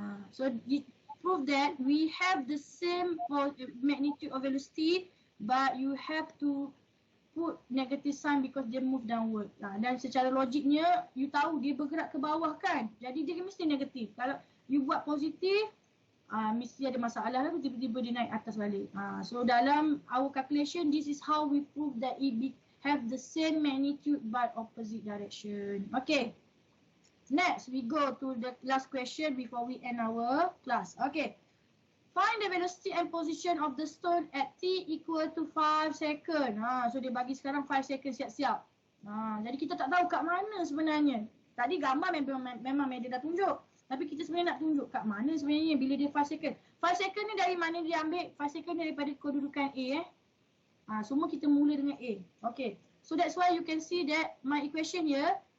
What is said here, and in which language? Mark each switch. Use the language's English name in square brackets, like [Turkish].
[English] So it prove that we have the same magnitude of velocity but you have to put negative sign because dia move downward. [Malay] Dan secara logiknya, you tahu dia bergerak ke bawah kan? Jadi dia mesti negatif. Kalau you buat positif, mesti ada masalah lah, tiba-tiba dia naik atas balik. [English] So dalam our calculation, this is how we prove that it have the same magnitude but opposite direction. Okay. Next, we go to the last question before we end our class. Okay. Find the velocity and position of the stone at t equal to 5 second. [Malay] So dia bagi sekarang 5 second siap-siap. Jadi kita tak tahu kat mana sebenarnya. Tadi gambar memang Madam dah tunjuk. Tapi kita sebenarnya nak tunjuk kat mana sebenarnya bila dia 5 second. 5 second ni dari mana dia ambil? 5 second daripada kedudukan A semua kita mula dengan A. Okay. [English] So that's why you can see that my equation here.